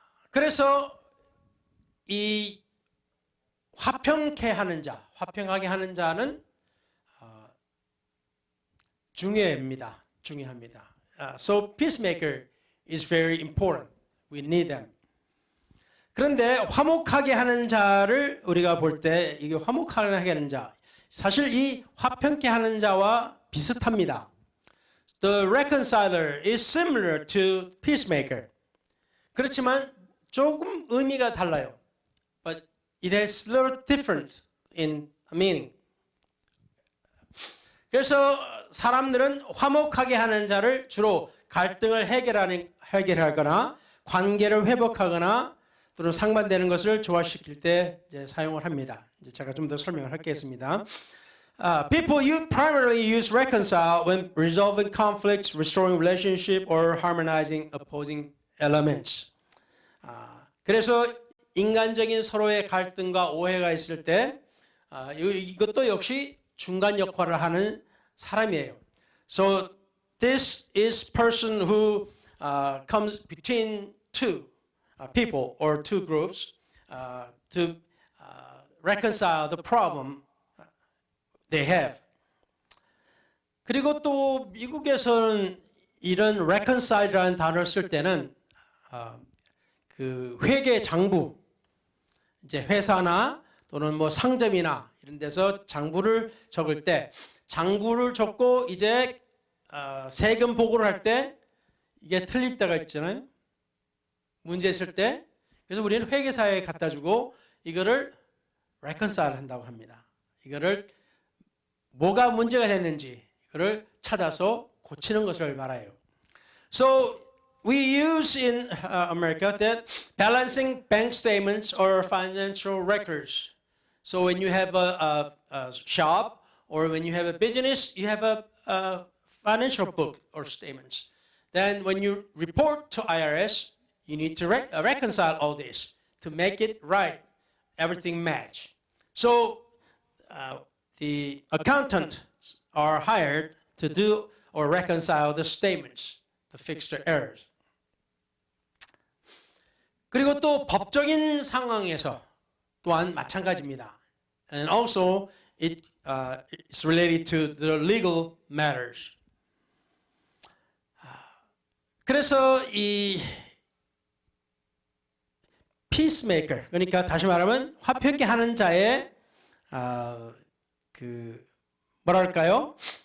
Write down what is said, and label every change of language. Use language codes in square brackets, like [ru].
[ko] 그래서 이 화평케 하는 자, 화평하게 하는 자는 중요합니다. [en] So peacemaker is very important. We need them. [ko] 그런데 화목하게 하는 자를 우리가 볼 때 이게 화목하게 하는 자, 사실 이 화평케 하는 자와 비슷합니다. [en] The reconciler is similar to peacemaker. [ko] 그렇지만 조금 의미가 달라요. [en] But it has a little different in meaning. [ko] 그래서 사람들은 화목하게 하는 자를 주로 갈등을 해결하거나 관계를 회복하거나 또는 상반되는 것을 조화시킬 때 이제 사용을 합니다. 이제 제가 좀 더 설명을 하겠습니다. [en] People you primarily use reconcile when resolving conflicts, restoring relationship, or harmonizing opposing elements. [ko] 그래서 인간적인 서로의 갈등과 오해가 있을 때 이것도 역시 중간 역할을 하는 사람이에요. [en] So this is person who comes between two people or two groups to reconcile the problem they have. [ko] 그리고 또 미국에서는 이런 reconcile라는 단어를 쓸 때는 그 회계 장부, 이제 회사나 또는 뭐 상점이나 이런 데서 장부를 적을 때 장부를 적고 이제 세금 보고를 할 때 이게 틀릴 때가 있잖아요. 문제 있을 때. 그래서 우리는 회계사에 갖다 주고 이거를 reconcile 한다고 합니다. 이거를 뭐가 문제가 됐는지 이거를 찾아서 고치는 것을 말해요. [en] So we use in America that balancing bank statements or financial records. So when you have a shop or when you have a business, you have a financial book or statements. Then when you report to IRS, you need to reconcile all this to make it right, everything match. So the accountants are hired to do or reconcile the statements to fix the errors. [ko] 그리고 또 법적인 상황에서 또한 마찬가지입니다. [en] And also it's related to the legal matters. [ko] 그래서 이 peacemaker, 그러니까 다시 말하면 화평케 하는 자의 그 뭐랄까요?